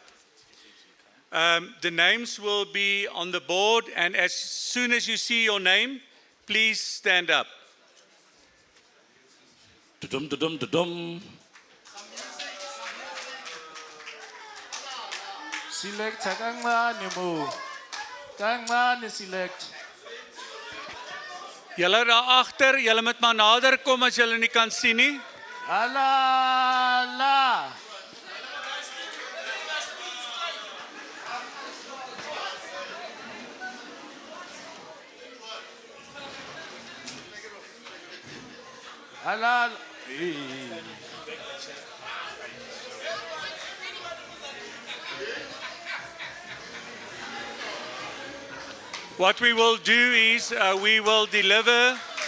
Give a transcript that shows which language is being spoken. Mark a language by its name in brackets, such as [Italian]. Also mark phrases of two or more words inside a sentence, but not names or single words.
[English] The names will be on the board, and as soon as you see your name, please stand up. [Zulu] Select kancane mo. Kancane select. [Afrikaans] Julle daar agter, julle moet maar nader kom as julle nie kan sien nie. Allah. Allah. [English] What we will do is we will deliver.